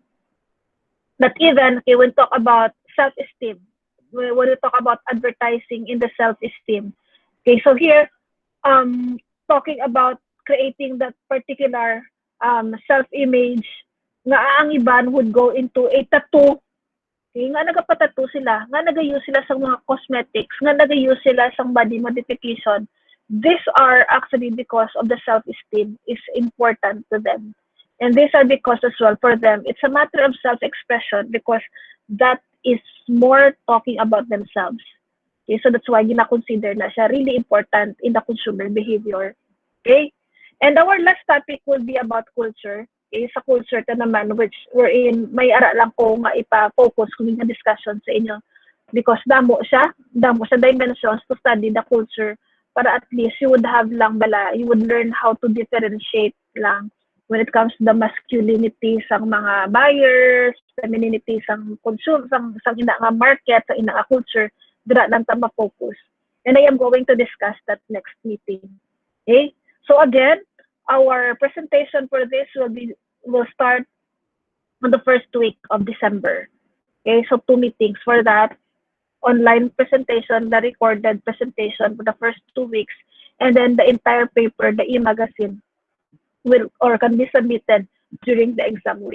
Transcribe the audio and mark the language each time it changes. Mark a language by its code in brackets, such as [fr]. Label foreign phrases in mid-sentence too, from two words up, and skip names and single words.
[en] That even okay, when talk about self-esteem, when we talk about advertising in the self-esteem. Okay, so here, talking about creating that particular self-image, [hil] nga ang iban [en] would go into a tattoo. [hil] Okay, nga nagapatattoo sila, nga nag-use sila sa mga cosmetics, nga nag-use sila sa body modification. [en] These are actually because of the self-esteem is important to them. And these are because as well for them, it's a matter of self-expression because that is more talking about themselves. Okay, so that's why [hil] gina-consider na siya [en] really important in the consumer behavior. Okay? And our last topic will be about culture. [hil] Okay, sa culture ka naman, [en] which we're in, [hil] may ara lang ko nga ipa-focus kung yung discussion sa inyo. [en] Because [hil] damo siya [en] dimensions to study the culture para at least you would have lang bala, you would learn how to differentiate lang when it comes to the masculinity sang mga buyers, femininity [hil] sang sang ina nga market, sang ina nga culture, dira lang ta ma-focus. [en] And I am going to discuss that next meeting. Okay? So again, our presentation for this will start on the first week of December. Okay, so 2 meetings for that. Online presentation, the recorded presentation for the first 2 weeks, and then the entire paper, the e-magazine, will or can be submitted during the exam week.